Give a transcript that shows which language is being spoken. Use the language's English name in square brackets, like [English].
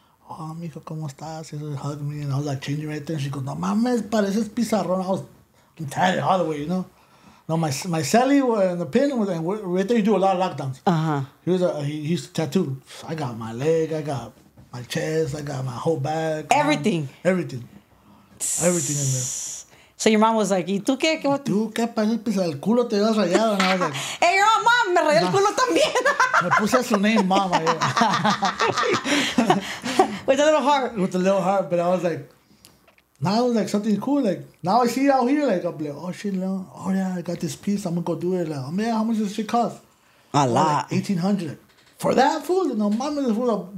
[Spanish] oh, mijo, ¿cómo estás? [English] She would hug me, and I was like changing right there. And she goes, [Spanish] no mames, pareces pizarrón. [English] I was tatted all the way, you know. No, my celly and the pin was right there. You do a lot of lockdowns. He used to tattoo. I got my leg, I got my chest, I got my whole back. Everything. Everything in there. So your mom was like, [Spanish] ¿y tú qué? ¿Tú qué pareces pizarrón? El culo te ves rayado. [English] And I was like, Hey, your mom, [Spanish] me rayé el culo también. me puse su name, mama. [English] With a little heart. With a little heart, but I was like, now it was like something cool. Like now I see it out here. Like I'm like, oh shit, no. Oh yeah, I got this piece. I'm gonna go do it. Like, oh man, how much does this shit cost? A lot. Like $1,800 for that food. No, mama, the food.